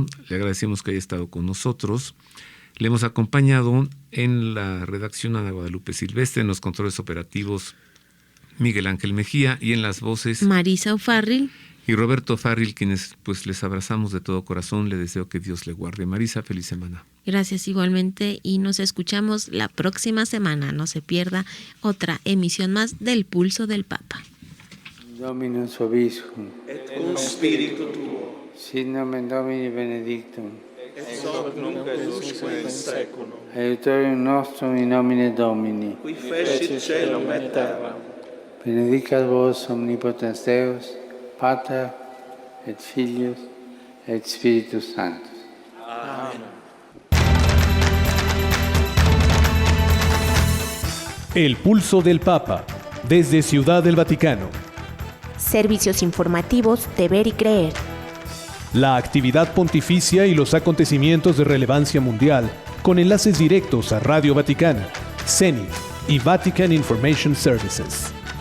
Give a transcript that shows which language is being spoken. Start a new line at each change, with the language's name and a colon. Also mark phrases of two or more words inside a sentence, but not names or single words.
Spanish: Le agradecemos que haya estado con nosotros. Le hemos acompañado en la redacción Ana Guadalupe Silvestre, en los controles operativos Miguel Ángel Mejía y en las voces Marisa O'Farrill y Roberto Farril, quienes pues les abrazamos de todo corazón. Le deseo que Dios le guarde. Marisa, feliz semana. Gracias igualmente y nos escuchamos la próxima semana. No se pierda otra emisión más del Pulso del Papa.
Latin: Dominus Obiscum. Et cum spiritu tuo. Sit nomen Domini benedictum. Et hoc nunc et usque in seculum. Aiutorium nostrum in nomine Domini. Qui fecit caelum et terram. Benedicat vos omnipotens Deus, Pater et Filius et Spiritus Sanctus. Amen.
Spanish: El Pulso del Papa, desde Ciudad del Vaticano. Servicios informativos de Ver y Creer. La actividad pontificia y los acontecimientos de relevancia mundial, con enlaces directos a Radio Vaticana, Zenith y Vatican Information Services.